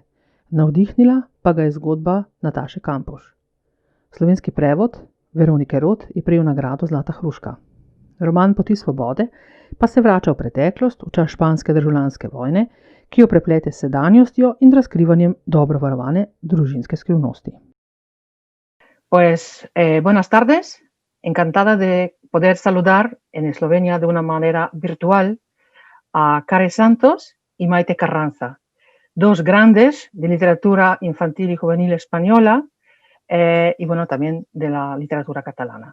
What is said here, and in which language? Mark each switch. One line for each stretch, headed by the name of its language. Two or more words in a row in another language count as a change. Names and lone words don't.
Slovenian: Navdihnila pa ga je zgodba Nataše Kampuš. Slovenski prevod Veronike Rot je prejel nagrado Zlata hruška. Roman Poti svobode pa se vrača v preteklost, v čas španske državljanske vojne, ki jo preplete s sedanjostjo in razkrivanjem dobro varovane družinske skrivnosti.
Spanish: Buenas tardes. Encantada de poder saludar en Eslovenia de una manera virtual a Carre Santos y Maite Carranza, 2 grandes de literatura infantil y juvenil española y bueno, también de la literatura catalana.